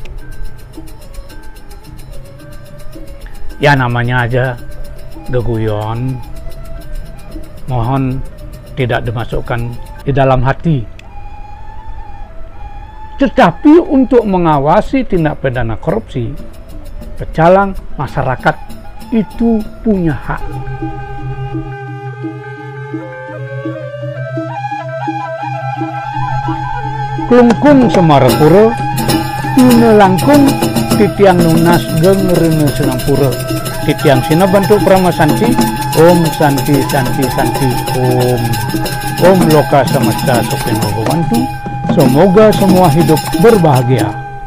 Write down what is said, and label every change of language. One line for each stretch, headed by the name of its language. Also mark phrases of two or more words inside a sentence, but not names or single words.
Indonesian: Ya namanya aja geguyon, mohon tidak dimasukkan di dalam hati. Tetapi untuk mengawasi tindak pidana korupsi, pecalang masyarakat itu punya hak.
Balinese: Klungkung Semarapura, tuna langkung titiang nunas geng rene Senampura, titiang sina bentuk pramasanti,
Sanskrit: Om Santi Santi Santi Om Loka Semesta Sopeno Bantu.
Indonesian: Semoga semua hidup berbahagia.